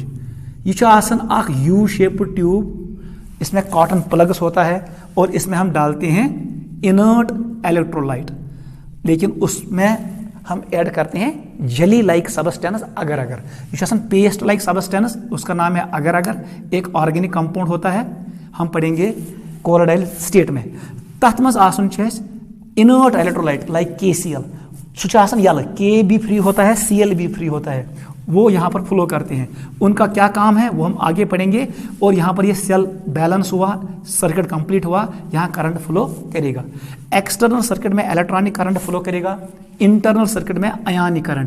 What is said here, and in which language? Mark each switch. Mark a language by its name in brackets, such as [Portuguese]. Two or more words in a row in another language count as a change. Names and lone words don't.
[Hindi] यह [English] U shape tube, [Hindi] इसमें [English] cotton plugs [Hindi] होता है और इसमें हम डालते हैं [English] inert electrolyte, [Hindi] लेकिन उसमें हम ऐड करते हैं [English] jelly like substance [Hindi] अगर अगर। यह [English] paste like substance, [Hindi] उसका नाम है अगर अगर। एक [English] organic compound [Hindi] होता है, हम पढ़ेंगे [English] colloidal state [Hindi] में। [Kashmiri] तथ मज आसन [English] inert electrolyte like KCl, [Kashmiri] सुचासन यल, [Hindi] K भी फ्री होता है, Cl भी फ्री होता है, वो यहाँ पर फ्लो करते हैं। उनका क्या काम है वो हम आगे पढ़ेंगे। और यहाँ पर ये [English] cell balance [Hindi] हुआ, [English] circuit complete [Hindi] हुआ, यहाँ [English] current flow [Hindi] करेगा। [English] external circuit [Hindi] में [English] electronic current flow [Hindi] करेगा, [English] internal circuit [Hindi] में [English] ionic current.